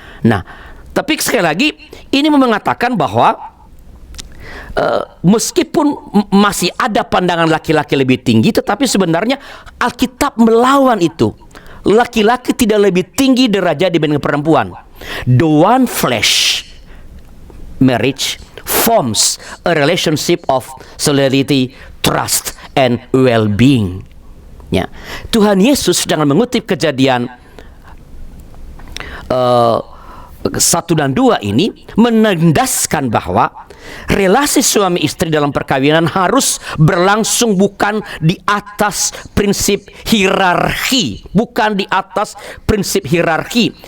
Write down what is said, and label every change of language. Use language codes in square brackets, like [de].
[id] Nah, tapi sekali lagi ini mengatakan bahwa meskipun masih ada pandangan laki-laki lebih tinggi, tetapi sebenarnya Alkitab melawan itu. Laki-laki tidak lebih tinggi derajat dibanding perempuan. [en] The one flesh marriage forms a relationship of solidarity, trust, and well-being. [id] Ya. Tuhan Yesus sedang mengutip Kejadian 1 dan 2 ini menandaskan bahwa relasi suami istri dalam perkawinan harus berlangsung bukan di atas prinsip hierarki, bukan di atas prinsip hierarki